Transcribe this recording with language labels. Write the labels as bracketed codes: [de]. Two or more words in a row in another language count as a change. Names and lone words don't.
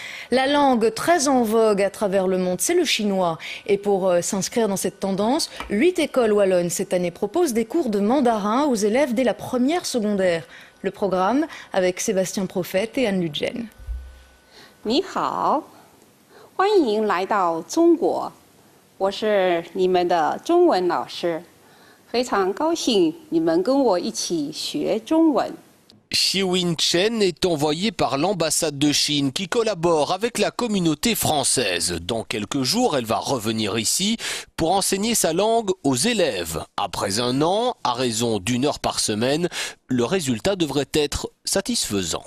[fr] La langue très en vogue à travers le monde, c'est le chinois. Et pour s'inscrire dans cette tendance, 8 écoles wallonnes cette année proposent des cours de mandarin aux élèves dès la première secondaire. Le programme avec Sébastien Prophète et Anne Ludgen. [zh] 你好，欢迎来到中国，我是你们的中文老师，非常高兴你们跟我一起学中文。 [fr] Xiwen Chen est envoyée par l'ambassade de Chine qui collabore avec la communauté française. Dans quelques jours, elle va revenir ici pour enseigner sa langue aux élèves. Après un an, à raison d'1 heure par semaine, le résultat devrait être satisfaisant.